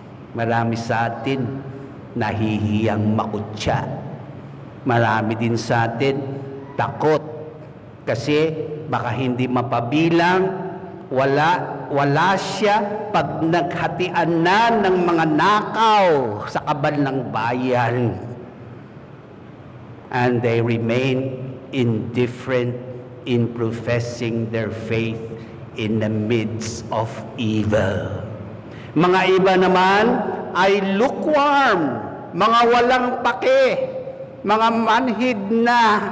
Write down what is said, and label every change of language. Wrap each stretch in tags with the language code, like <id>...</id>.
<tl>Marami sa atin nahihiyang makutya. Marami din sa atin takot kasi baka hindi mapabilang, wala siya pag naghatian na ng mga nakaw sa kabal ng bayan.</tl> <en>And they remain indifferent in professing their faith in the midst of evil.</en> <tl>Mga iba naman ay lukewarm, mga walang pake, mga manhid na.</tl>